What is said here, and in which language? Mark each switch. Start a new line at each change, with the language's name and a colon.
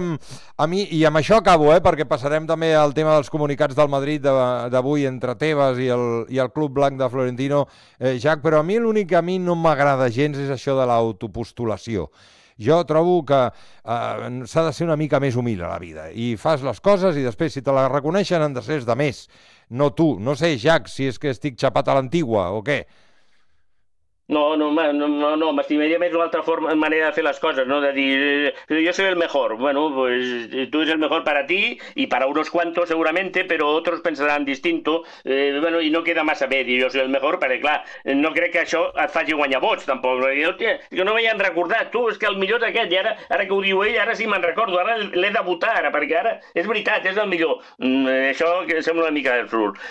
Catalan: I amb això acabo, perquè passarem també al tema dels comunicats del Madrid d'avui entre Tebas i el Club Blanc de Florentino, Jacques, però a mi l'únic que a mi no m'agrada gens és això de l'autopostulació. Jo trobo que s'ha de ser una mica més humil a la vida. I fas les coses i després, si te la reconeixen, han de ser els de més, no tu. No sé, Jacques, si és que estic xapat a l'antigua o què... No, m'estimaria més una altra forma, manera de fer les coses, no? De dir,
Spanish: jo soy el mejor, bueno, pues tú eres el mejor para ti y para unos cuantos seguramente, pero otros pensarán distinto, bueno, y no queda más a ver, yo soy el mejor,
Catalan: perquè clar, no crec que això et faci guanyar vots, tampoc. Jo no m'havien recordat, tu, és que el millor d'aquest, i ara que ho diu ell, ara sí me'n recordo, ara l'he de votar, ara, perquè ara és veritat, és el millor. Això sembla una mica absurd.